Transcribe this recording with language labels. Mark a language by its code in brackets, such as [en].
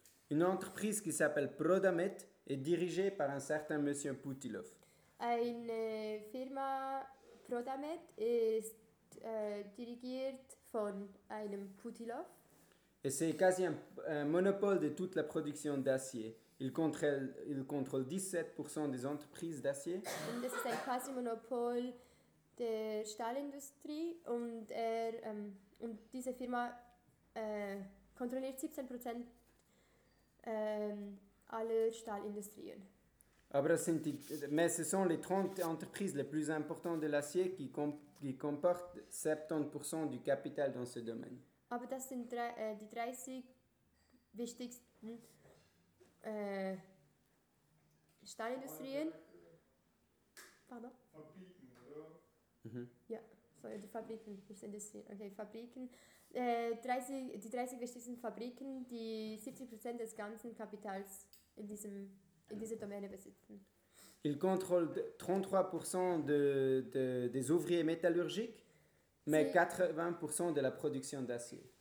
[fr] Une entreprise qui s'appelle Prodamet est dirigée par un certain monsieur Putilov. [de] Eine Firma Prodamet ist dirigiert von einem Putilov. [fr] Et c'est quasi un monopole de toute la production d'acier. Il contrôle 17% des entreprises d'acier. [de] Und es ist ein quasi Monopol der Stahlindustrie und diese Firma kontrolliert 17% alle Stahlindustrien. Aber [fr] ce sont les 30 entreprises les plus importantes de l'acier qui comportent 70% du capital dans ce domaine. [de] Aber das sind die 30 wichtigsten Stahlindustrien. Pardon? Fabriken, oder? Mhm. Ja, sorry, die Fabriken. Okay, Fabriken. Die 30 wichtigsten Fabriken, die 70% des ganzen Kapitals in dieser Domäne besitzen. [fr] Ils contrôlent 33% des ouvriers métallurgiques, mais 80% de la production d'acier.